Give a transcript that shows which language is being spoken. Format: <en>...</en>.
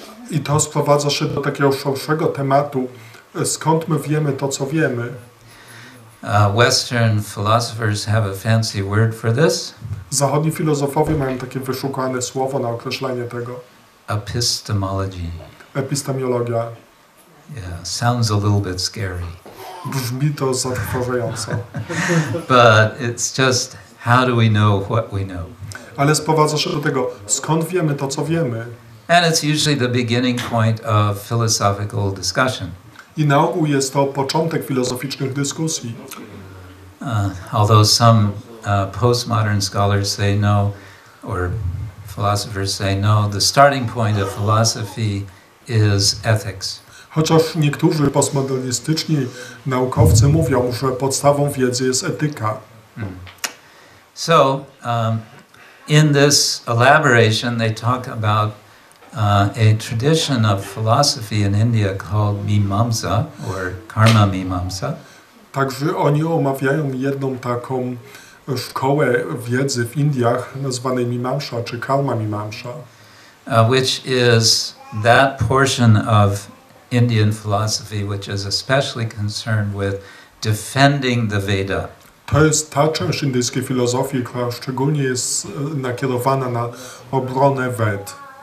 <pl>I to sprowadza się do takiego szerszego tematu, skąd my wiemy to, co wiemy.</pl> <en>Western philosophers have a fancy word for this.</en> <pl>Zachodni filozofowie mają takie wyszukane słowo na określenie tego.</pl> <en>Epistemology.</en> <pl>Epistemiologia.</pl> <en>Yeah, sounds a little bit scary.</en> <pl>Brzmi to zatrważająco.</pl> <en>But it's just, how do we know what we know?</en> <pl>Ale sprowadza się do tego, skąd wiemy to, co wiemy.</pl> <en>And it's usually the beginning point of philosophical discussion.</en> <pl>I na ogół jest to początek filozoficznych dyskusji.</pl> <en>Although some postmodern scholars say no, or philosophers say no, the starting point of philosophy is ethics.</en> <pl>Chociaż niektórzy postmodernistyczni naukowcy mówią, że podstawą wiedzy jest etyka.</pl> <en>So, in this elaboration, they talk about a tradition of philosophy in India called Mimamsa, or Karma Mimamsa.</en> <pl>Także oni omawiają jedną taką szkołę wiedzy w Indiach nazwanej Mimamsa czy Karma Mimamsa.</pl> <en>Which is that portion of Indian philosophy which is especially concerned with defending the Veda.</en> <pl>To jest ta część indyjskiej filozofii, która szczególnie jest nakierowana na obronę Ved.</pl>